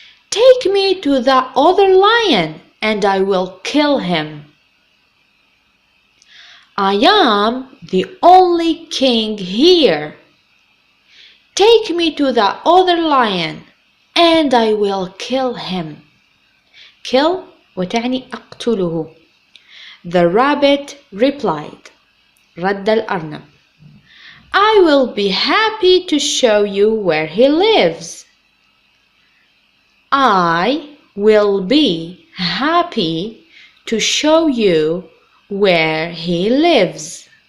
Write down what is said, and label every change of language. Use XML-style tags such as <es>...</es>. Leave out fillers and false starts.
<en>Take me to the other lion and I will kill him." "I am the only king here. Take me to the other lion and I will kill him."</en> <ar>kill وتعني أقتله.</ar> <en>The rabbit replied</en> <ar>رد الأرنب</ar> <en>"I will be happy to show you where he lives." I will be happy to show you where he lives.</en>